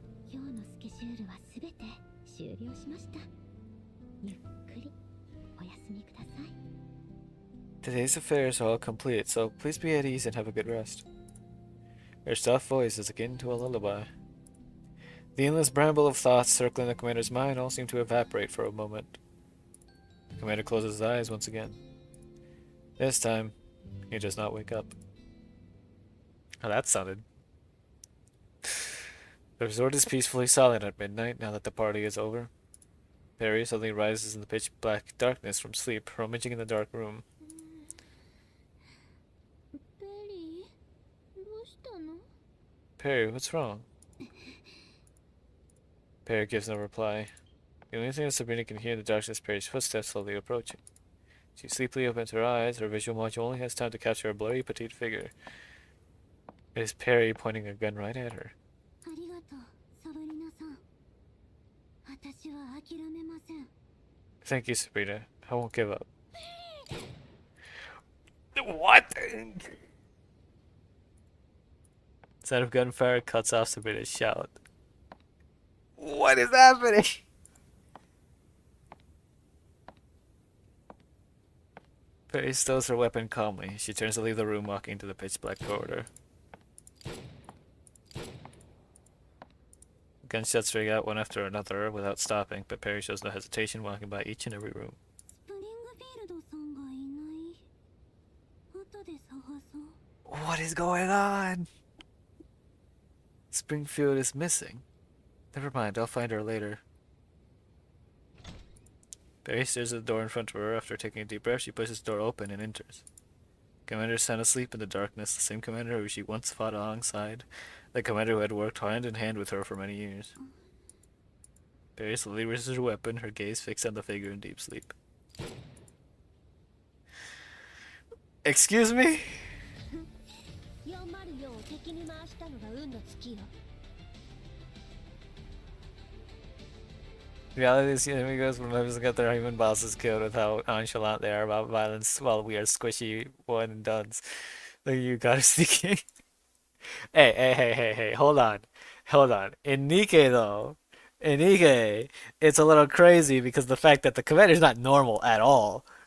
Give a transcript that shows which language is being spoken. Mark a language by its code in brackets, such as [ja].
[ja] 今日のスケジュールはすべて終了しました。ゆっくりお休みください。 [en] Today's affairs are all complete, so please be at ease and have a good rest. Her soft voice is akin to a lullaby. The endless bramble of thoughts circling the commander's mind all seem to evaporate for a moment. The commander closes his eyes once again. This time, he does not wake up. How that sounded. The resort is peacefully silent at midnight now that the party is over. Perry suddenly rises in the pitch black darkness from sleep, rummaging in the dark room. [ja] ベリー、どうしたの？ [en] Perry, what's wrong? Perry gives no reply. The only thing that Sabrina can hear in the darkness is Perry's footsteps slowly approaching. She sleepily opens her eyes. Her visual module only has time to capture a blurry petite figure. It is Perry pointing a gun right at her. [ja] ありがとう、サブリナさん。私は諦めません。 [en] Thank you, Sabrina. I won't give up. What? Sound of gunfire cuts off Sabrina's shout. What is happening? Perry stows her weapon calmly. She turns to leave the room, walking into the pitch-black corridor. Gunshots ring out one after another without stopping, but Perry shows no hesitation, walking by each and every room. [ja] スプリングフィールドさんがいない。後で探そう。 [en] What is going on? Springfield is missing. Never mind, I'll find her later. Perry stares at the door in front of her. After taking a deep breath, she pushes the door open and enters. Commander is sound asleep in the darkness, the same commander who she once fought alongside, the commander who had worked hand in hand with her for many years. Perry slowly raises her weapon, her gaze fixed on the figure in deep sleep. Excuse me? [ja] 404を敵に回したのが運の尽きよ。 [en] Reality is amigos when members get their human bosses killed with how nonchalant they are about violence while we are squishy one and dones. Look at you guys thinking. Hey, hold on. In Nikkei though, it's a little crazy because the fact that the commander's not normal at all.